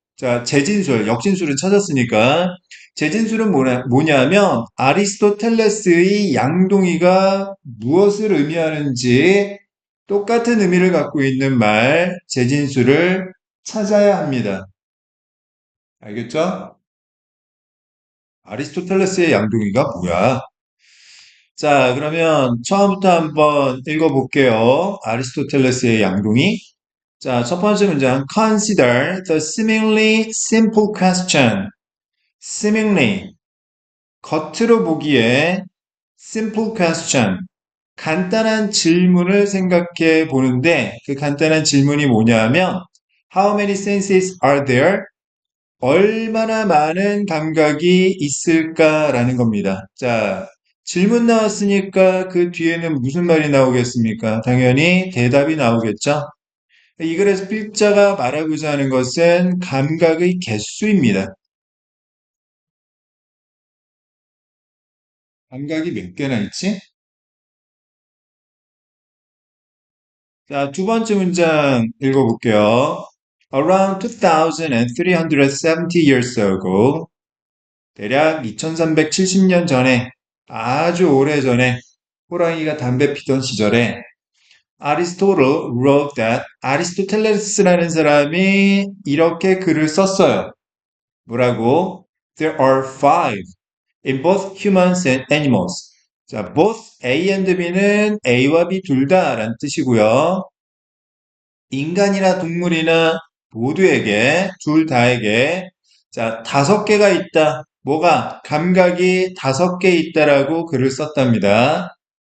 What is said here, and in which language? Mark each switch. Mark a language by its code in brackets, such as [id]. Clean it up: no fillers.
[ko] 자, 재진술, 역진술은 찾았으니까, 재진술은 뭐냐 하면, 아리스토텔레스의 양동이가 무엇을 의미하는지 똑같은 의미를 갖고 있는 말, 재진술을 찾아야 합니다. 알겠죠? 아리스토텔레스의 양동이가 뭐야? 자, 그러면 처음부터 한번 읽어볼게요. 아리스토텔레스의 양동이. 자, 첫 번째 문장. [en] Consider the seemingly simple question. seemingly, [ko] 겉으로 보기에 [en] simple question. [ko] 간단한 질문을 생각해 보는데 그 간단한 질문이 뭐냐 하면 [en] How many senses are there? [ko] 얼마나 많은 감각이 있을까라는 겁니다. 자, 질문 나왔으니까 그 뒤에는 무슨 말이 나오겠습니까? 당연히 대답이 나오겠죠? 이 글에서 필자가 말하고자 하는 것은 감각의 개수입니다. 감각이 몇 개나 있지? 자, 두 번째 문장 읽어볼게요. [en] Around 2370 years ago, [ko] 대략 2370년 전에, 아주 오래 전에, 호랑이가 담배 피던 시절에, [en] Aristotle wrote that, [ko] 아리스토텔레스라는 사람이 이렇게 글을 썼어요. 뭐라고? [en] There are five in both humans and animals. [ko] 자, [en] both A and B [ko] 는 A와 B 둘 다라는 뜻이고요. 인간이나 동물이나 모두에게, 둘 다에게, 자, 다섯 개가 있다. 뭐가? 감각이 다섯 개 있다라고 글을 썼답니다.